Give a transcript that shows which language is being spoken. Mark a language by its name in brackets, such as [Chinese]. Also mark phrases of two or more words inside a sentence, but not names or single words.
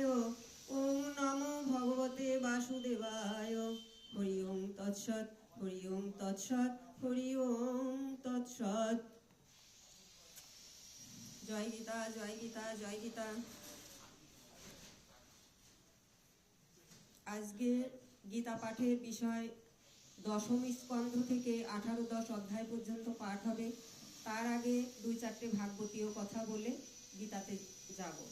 [Sanskrit] ওম নমো ভগবতে বাসুদেবায়। হরি ওম তৎসৎ হরি ওম তৎসৎ হরি ওম তৎসৎ। [Bangla] জয় গীতা জয় গীতা জয় গীতা। আজকে গীতা পাঠের বিষয় দশম স্কন্ধ থেকে 18-10 অধ্যায় পর্যন্ত পাঠ হবে। তার আগে 2-4টে ভাগবতীয় কথা বলে গীতাতে যাব।